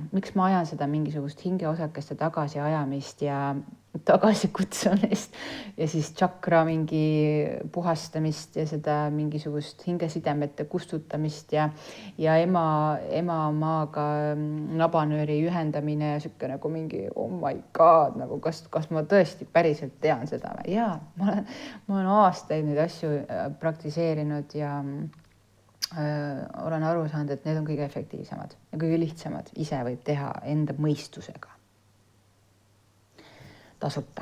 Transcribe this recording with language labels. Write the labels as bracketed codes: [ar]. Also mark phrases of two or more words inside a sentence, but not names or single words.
[et] Miks ma ajan seda mingisugust hingeosakeste tagasi ajamist ja tagasi kutsumist ja siis tšakra mingi puhastamist ja seda mingisugust hingesidemete kustutamist ja ema maaga nabanööri ühendamine ja siuke nagu mingi [en] oh my god, [et] nagu kas ma tõesti päriselt tean seda või? Jaa, ma olen aastaid neid asju praktiseerinud ja olen aru saanud, et need on kõige efektiivsemad ja kõige lihtsamad. Ise võib teha enda mõistusega. Tasuta.